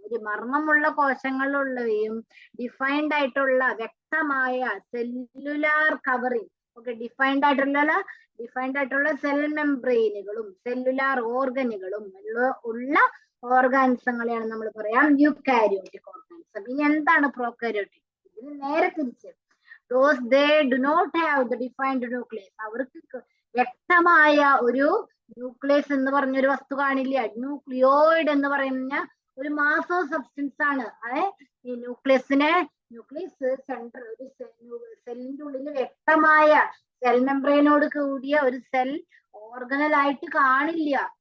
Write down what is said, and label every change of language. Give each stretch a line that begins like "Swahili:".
Malayalam: ഒരു മർമ്മമുള്ള കോശങ്ങളുള്ളവയും ഡിഫൈൻഡ് ആയിട്ടുള്ള വ്യക്തമായ സെല്ലുലാർ കവറിങ് ഡിഫൈൻഡ് ആയിട്ടുള്ള സെൽ മെംബ്രെയിനുകളും സെല്ലുലാർ ഓർഗനുകളും ഉള്ള ഓർഗാനിസങ്ങളെയാണ് നമ്മൾ പറയാം യൂക്കാരിയോട്ടിക് ഓർഗാനിസം. ഇനി എന്താണ് പ്രോകാരിയോട്ടിക്? ഇതിന് നേരെ തിരിച്ച്
English: they do not have the defined nucleus.
Malayalam: അവർക്ക് വ്യക്തമായ ഒരു ന്യൂക്ലിയസ് എന്ന് പറഞ്ഞൊരു വസ്തു കാണില്ല. ന്യൂക്ലിയോയിഡ് എന്ന് പറയുന്ന ഒരു മാസ് ഓഫ് സബ്സ്റ്റൻസ് ആണ്. ഈ ന്യൂക്ലിയസ് സെൻട്രൽ ഒരു സെല്ലിന്റെ ഉള്ളിൽ വ്യക്തമായ സെൽ മെംബ്രെയിനോട് കൂടിയ ഒരു സെൽ ഓർഗനലായിട്ട് കാണില്ല.